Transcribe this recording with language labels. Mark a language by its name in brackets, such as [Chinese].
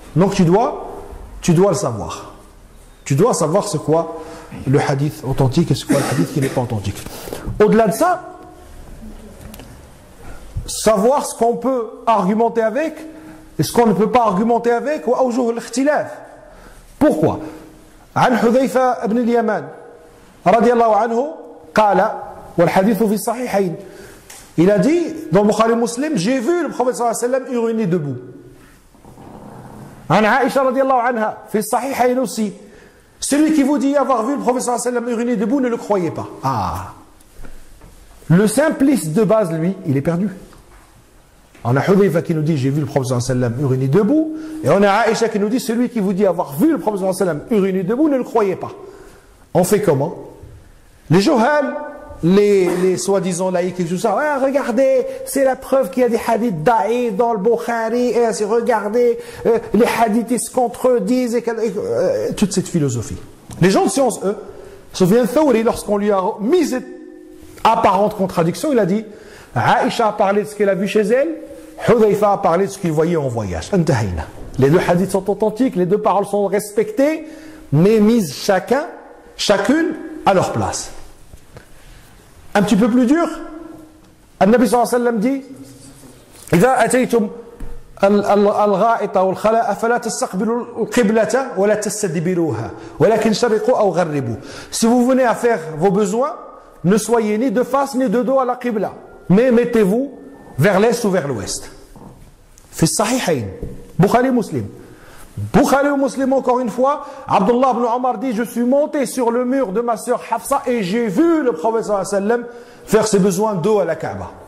[French] Donc tu dois le savoir. Tu dois savoir c'est quoi le hadith authentique et c'est quoi le hadith qui n'est pas authentique. Au-delà de ça, savoir ce qu'on peut argumenter avec et ce qu'on ne peut pas argumenter avec ou awjuh al-ikhtilaf. Pourquoi? [Arabic] عن حذيفة بن اليمان رضي الله عنه قال والحديث في الصحيحين. [French] Il a dit dans le Bukhari Muslim, j'ai vu le prophète sallallahu alayhi wa sallam uriner debout. [Arabic] عن عائشة رضي الله عنها في الصحيحين aussi. [French] Celui qui vous dit avoir vu le prophète sallallahu alayhi wa sallam uriner debout, ne le croyez pas. Ah. Le simpliste de base, lui, il est perdu. On a Hudayfa qui nous dit j'ai vu le prophète sallallahu alayhi wa sallam uriner debout, et on a Aïcha qui nous dit celui qui vous dit avoir vu le prophète sallallahu alayhi wa sallam uriner debout, ne le croyez pas. On fait comment? Les Johal, les soi-disant laïcs et tout ça, ouais, regardez, c'est la preuve qu'il y a des hadiths daïs dans le Bukhari, et regardez, les hadiths ils se contredisent, et toute cette philosophie. Les gens de science, eux, Sufyan Thawri, lorsqu'on lui a mis cette apparente contradiction, il a dit Aïcha a parlé de ce qu'elle a vu chez elle, Hudayfa a parlé de ce qu'il voyait en voyage. Les deux hadiths sont authentiques, les deux paroles sont respectées, mais mises chacune à leur place. Un petit peu plus dur, [Arabic] النبي صلى الله عليه وسلم dit إذا أتيتم الغائط والخلاء فلا تستقبلوا القبلة ولا تستدبروها ولكن شرقوا أو غربوا. [French] Si vous venez à faire vos besoins, ne soyez ni de face ni de dos à la qibla, mais mettez-vous vers l'est ou vers l'ouest. [Arabic] في الصحيحين [French] Bukhari Muslim. Bukhari Muslim encore une fois, Abdullah ibn Omar dit je suis monté sur le mur de ma sœur Hafsa et j'ai vu le prophète sallallahu alayhi wa sallam faire ses besoins dos à la Kaaba.